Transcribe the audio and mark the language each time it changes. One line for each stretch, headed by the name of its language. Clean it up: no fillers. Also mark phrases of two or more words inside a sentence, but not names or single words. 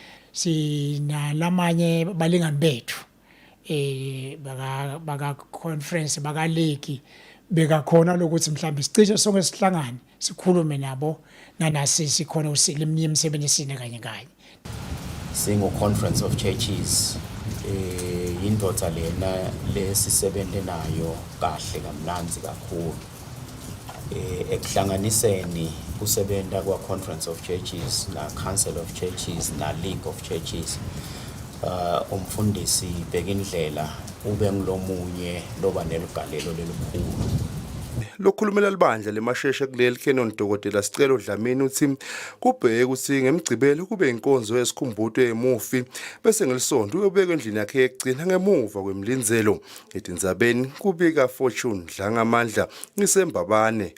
Swati: Sinalamanye balingani bethu baka conference baka league bekakhona lokuthi mhlawumbe sicishe sonke sihlangane sikhulume nabo nanasi sikhona usilimnye emsebenzini kanye kanye. Singo Conference of Churches indodza lena lesisebenze nayo kahle kamnanzi kakhulu ekuhlanganiseni usebenta kwa Conference of Churches na Council of Churches na League of Churches. Umfundisi Bekindlela ube ngilomunye loba neligalelo lelikhulu. Lokhulumela libandla lemasheshe kuleli Canon Dr. Sicelo Dlamini uthi kubheke ukuthi ngemgcibelo kube inkonzo yesikhumbuzo emufi bese ngelisonto uyobeka endlini yakhe yegcina ngemuva kwemlinzelo etindzabeni kubika Fortune Dlangamandla ngisembabane.